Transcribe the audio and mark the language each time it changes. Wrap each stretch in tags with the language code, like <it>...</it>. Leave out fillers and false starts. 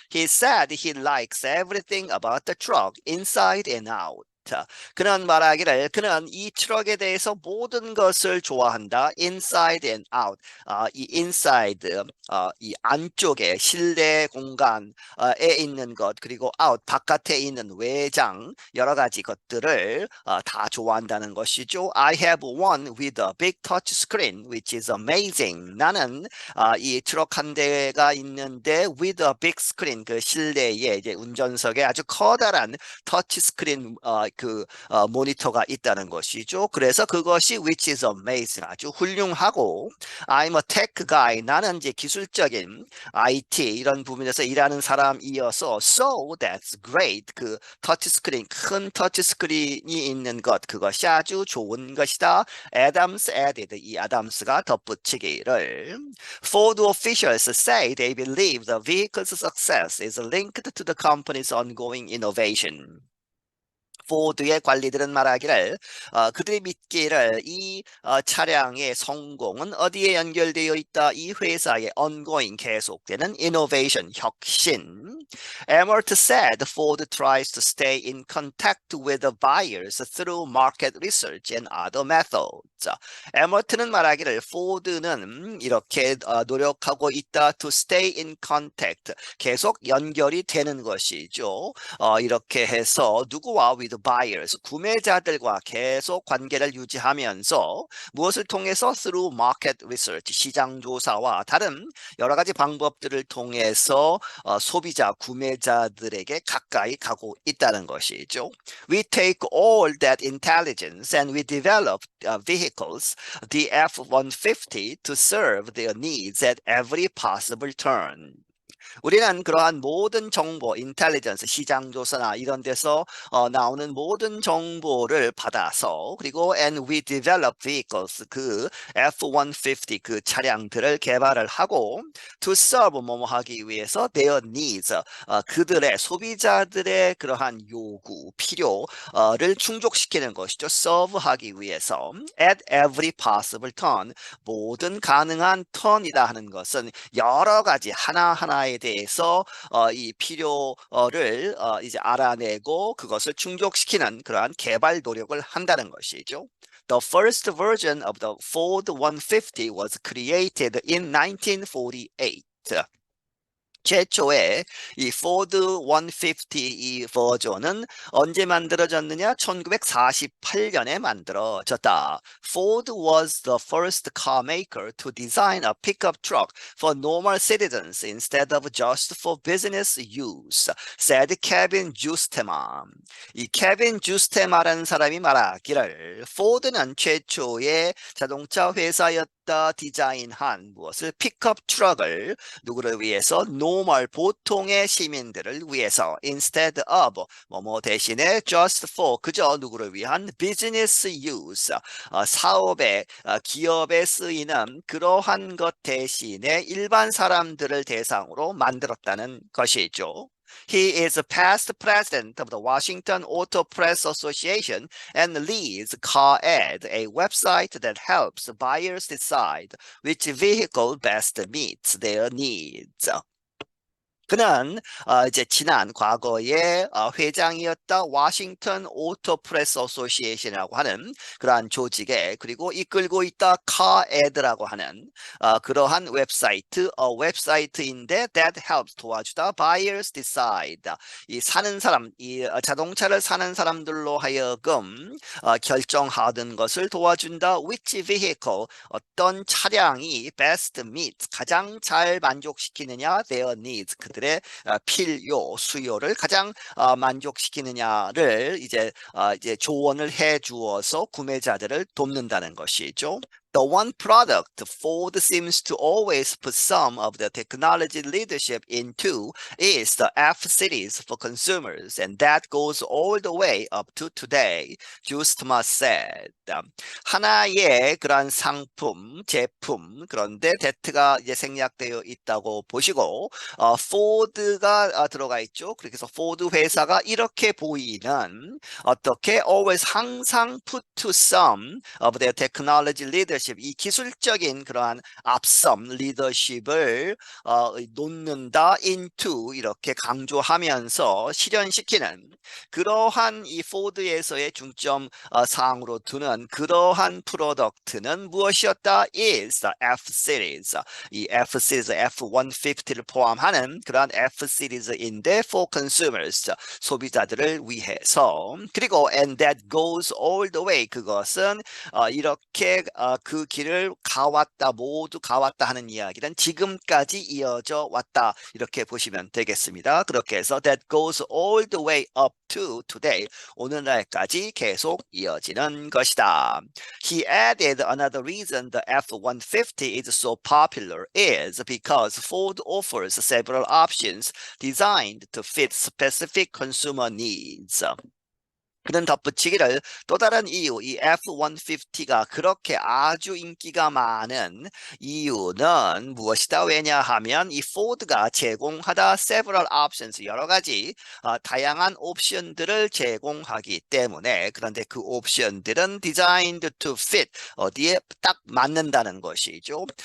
<en>He said he likes everything about the truck inside and out.</en> <ko>그는 말하기를 그는 이 트럭에 대해서 모든 것을 좋아한다.</ko> <en>inside and out.</en> <ko>이 inside 이 안쪽에 실내 공간에 있는 것 그리고 out 바깥에 있는 외장 여러 가지 것들을 다 좋아한다는 것이죠.</ko> <en>I have one with a big touch screen which is amazing.</en> <ko>나는 이 트럭 한 대가 있는데</ko> <en>with a big screen</en> <ko>그 실내에 이제 운전석에 아주 커다란 터치 스크린 모니터가 있다는 것이죠. 그래서 그것이</ko> <en>which is amazing</en> <ko>아주 훌륭하고</ko> <en>I'm a tech guy</en> <ko>나는 이제 기술적인 IT 이런 부분에서 일하는 사람이어서</ko> <en>so that's great</en> <ko>그 터치스크린 큰 터치스크린이 있는 것 그것이 아주 좋은 것이다.</ko> <en>Adams added</en> <ko>이 아담스가 덧붙이기를</ko> <en>Ford officials say they believe the vehicle's success is linked to the company's ongoing innovation.</en> <ko>포드의 관리들은 말하기를 그들이 믿기를 이 차량의 성공은 어디에 연결되어 있다? 이 회사의 ongoing 계속되는 innovation 혁신.</ko> <en>Emmert said Ford tries to stay in contact with the buyers through market research and other methods.</en> <ko>에머트는 말하기를 포드는 이렇게 노력하고 있다</ko> <en>to stay in contact</en> <ko>계속 연결이 되는 것이죠. 이렇게 해서 누구와</ko> <en>with buyers</en> <ko>구매자들과 계속 관계를 유지하면서 무엇을 통해서</ko> <en>through market research</en> <ko>시장 조사와 다른 여러 가지 방법들을 통해서 소비자 구매자들에게 가까이 가고 있다는 것이죠.</ko> <en>We take all that intelligence and we develop vehicles, the F-150, to serve their needs at every possible turn.</en> <ko>우리는 그러한 모든 정보, 인텔리전스, 시장 조사나 이런 데서 나오는 모든 정보를 받아서 그리고</ko> <en>and we develop vehicles</en> <ko>그 F-150 그 차량들을 개발을 하고</ko> <en>to serve</en> <ko>뭐뭐 하기 위해서</ko> <en>their needs</en> <ko>그들의 소비자들의 그러한 요구, 필요를 충족시키는 것이죠. serve하기 위해서</ko> <en>at every possible turn</en> <ko>모든 가능한 턴이다 하는 것은 여러 가지 하나하나에 대해서 이 필요를 이제 알아내고 그것을 충족시키는 그러한 개발 노력을 한다는 것이죠.</ko> <en>The first version of the Ford 150 was created in 1948.</en> <ko>최초의 이 포드 150 이 버전은 언제 만들어졌느냐? 1948년에 만들어졌다.</ko> <en>Ford was the first car maker to design a pickup truck for normal citizens instead of just for business use, said Kevin Justeman.</en> <ko>이 케빈 주스테마라는 사람이 말하기를 포드는 최초의 자동차 회사였다 디자인한 무엇을 픽업 트럭을 누구를 위해서 normal 보통의 시민들을 위해서</ko> <en>instead of</en> <ko>뭐뭐 대신에</ko> <en>just for</en> <ko>그저 누구를 위한</ko> <en>business use</en> <ko>사업에 기업에 쓰이는 그러한 것 대신에 일반 사람들을 대상으로 만들었다는 것이죠.</ko> <en>He is a past president of the Washington Auto Press Association and leads CarEd, a website that helps buyers decide which vehicle best meets their needs.</en> <ko>그는 이제 지난 과거에 회장이었다 워싱턴 오토 프레스 어소시에이션이라고 하는 그러한 조직에 그리고 이끌고 있다 카에드라고 하는 그러한 웹사이트인데</ko> <en>that helps</en> <ko>도와주다</ko> <en>buyers decide</en> <ko>이 사는 사람 이 자동차를 사는 사람들로 하여금 결정하는 것을 도와준다</ko> <en>which vehicle</en> <ko>어떤 차량이</ko> <en>best meets</en> <ko>가장 잘 만족시키느냐</ko> <en>their needs</en> <ko>그들의 필요, 수요를 가장 만족시키느냐를 이제 조언을 해 주어서 구매자들을 돕는다는 것이죠.</ko> <en>The one product Ford seems to always put some of the technology leadership into is the F-Series for consumers, and that goes all the way up to today, Justma said.</en> <ko>하나의 그런 상품, 제품, 그런데 that가 이제 생략되어 있다고 보시고, 포드가 들어가 있죠. 그래서 포드 회사가 이렇게 보이는 어떻게 always 항상</ko> <en>put to some of their technology leadership</en> <ko>이 기술적인 그러한 앞섬 리더십을 놓는다 into 이렇게 강조하면서 실현시키는 그러한 이 포드에서의 중점 사항으로 두는 그러한 프로덕트는 무엇이었다?</ko> <en>is the F-Series</en> <ko>이 F-Series F-150를 포함하는 그러한 F-Series인데</ko> <en>for consumers</en> <ko>소비자들을 위해서 그리고</ko> <en>and that goes all the way</en> <ko>그것은 이렇게 그 길을 가왔다 모두 가왔다 하는 이야기는 지금까지 이어져 왔다 이렇게 보시면 되겠습니다. 그렇게 해서</ko> <en>that goes all the way up to today</en> <ko>오늘날까지 계속 이어지는 것이다.</ko> <en>He added another reason the F-150 is so popular is because Ford offers several options designed to fit specific consumer needs.</en> <ko>그는 덧붙이기를 또 다른 이유, 이 F-150가 그렇게 아주 인기가 많은 이유는 무엇이다? 왜냐하면 이 포드가 제공하다</ko> <en>several options,</en> <ko>여러 가지 다양한 옵션들을 제공하기 때문에 그런데 그 옵션들은</ko> <en>designed to fit,</en> <ko>어디에 딱 맞는다는 것이죠.</ko>